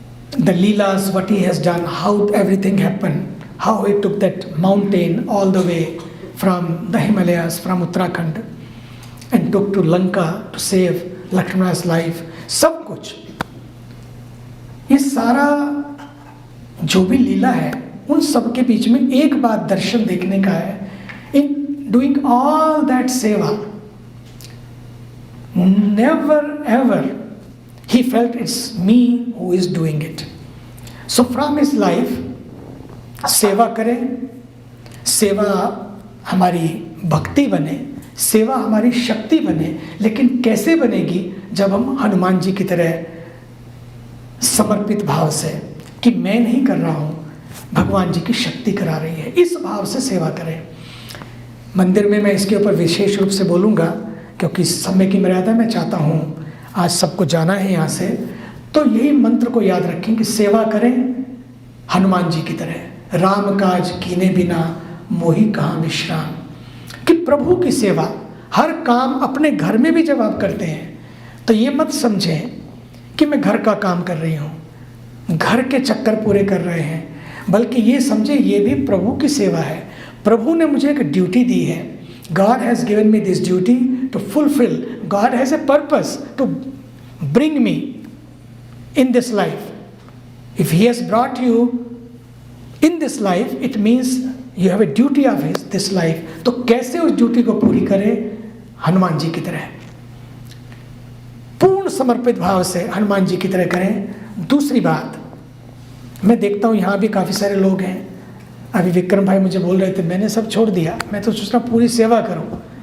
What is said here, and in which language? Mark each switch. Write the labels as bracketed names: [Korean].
[English] the Leelas, what he has done, how everything happened, how he took that mountain all the way from the Himalayas, from Uttarakhand, and took to Lanka to save Lakshmana's life. [Hindi] सब कुछ, ये सारा जो भी लीला है, उन सब के बीच में एक बात दर्शन देखने का है. [English] In doing all that seva, never ever he felt it's me who is doing it. So from his life, [Hindi] सेवा करें, सेवा हमारी भक्ति बने, सेवा हमारी शक्ति बने. लेकिन कैसे बनेगी? जब हम हनुमान जी की तरह समर्पित भाव से, कि मैं नहीं कर रहा हूँ, भगवान जी की शक्ति करा रही है, इस भाव से सेवा करें. मंदिर में मैं इसके ऊपर विशेष रूप से बोलूँगा, क्योंकि समय की मर्यादा मैं चाहता हूँ आज सबको जाना है यहाँ से. तो यही मंत्र को याद रखें कि सेवा करें हनुमान जी की तरह. राम काज कीने बिना मोहि कहाँ विश्राम. कि प्रभु की सेवा, हर काम अपने घर में भी जब आप करते हैं तो ये मत समझें कि मैं घर का काम कर रही हूँ, घर के चक्कर पूरे कर रहे हैं, बल्कि ये समझे ये भी प्रभु की सेवा है. प्रभु ने मुझे एक ड्यूटी दी है. [English] God has given me this duty to fulfill. God has a purpose to bring me in this life. If He has brought you in this life, it means you have a duty of His this life. [Hindi] तो कैसे उस duty को पूरी करें? हनुमान जी की तरह पूर्ण समर्पित भाव से हनुमान जी की तरह करें. दूसरी बात, मैं देखता हूँ यहाँ भी काफ़ी सारे लोग हैं. अभी विक्रम भाई मुझे बोल रहे थे, मैंने सब छोड़ दिया, मैं तो सोच रहा पूरी सेवा करूँ.